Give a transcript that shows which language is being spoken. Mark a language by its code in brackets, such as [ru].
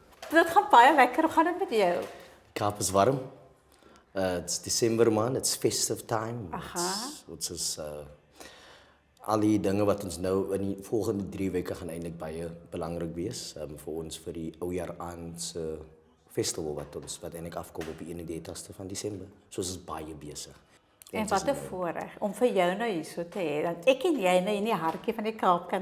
[af] Dit gaan baie lekker. Hoe gaan dit met jou? Kaap is warm. [en] It's December maand, it's festive time. Aha. [af] Dit is al die dinge wat ons nou in die volgende 3 weke gaan eintlik baie belangrik wees vir ons vir die oujaar aan se festival wat eintlik afkom op die 31ste van Desember. So ons is baie besig. En wat 'n voorreg om vir jou nou hier so te hê, dat ek en jy nou in die hartjie van die Kaap kan